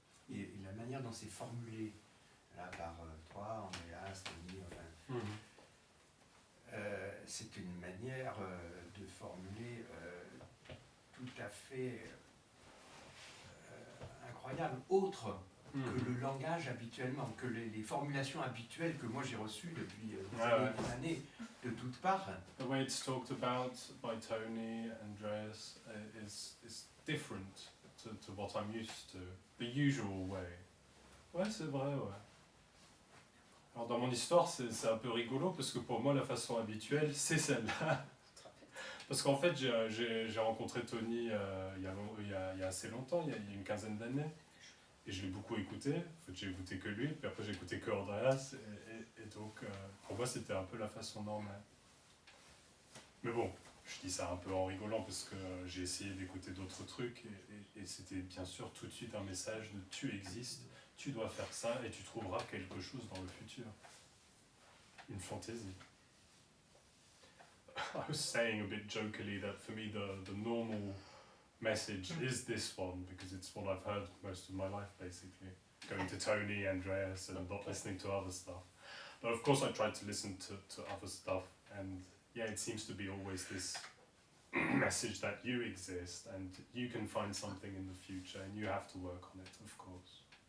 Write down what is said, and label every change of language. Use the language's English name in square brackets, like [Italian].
[French] Et la manière dont c'est formulé, là, par toi, Andreas, Tony, enfin, c'est une manière de formuler tout à fait incroyable, autre que le langage habituellement, que les formulations habituelles que moi j'ai reçues depuis des années de toutes parts. [English] The way it's talked about by Tony, Andreas, is different to what I'm used to, the usual way. [French] Ouais, c'est vrai, ouais. Alors dans mon histoire, c'est un peu rigolo parce que pour moi, la façon habituelle, c'est celle-là. Parce qu'en fait, j'ai rencontré Tony il y a assez longtemps, il y a une quinzaine d'années. Et je l'ai beaucoup écouté. En fait, j'ai écouté que lui, puis après j'ai écouté que Andreas. Et donc, pour moi, c'était un peu la façon normale. Mais bon, je dis ça un peu en rigolant parce que j'ai essayé d'écouter d'autres trucs. Et c'était bien sûr tout de suite un message de tu existes, tu dois faire ça et tu trouveras quelque chose dans le futur. Une fantaisie. [English] I was saying a bit jokily that for me the normal message is this one because it's what I've heard most of my life basically. Going to Tony, Andreas and not listening to other stuff. But of course I tried to listen to other stuff and yeah, it seems to be always this message that you exist and you can find something in the future and you have to work on it, of course.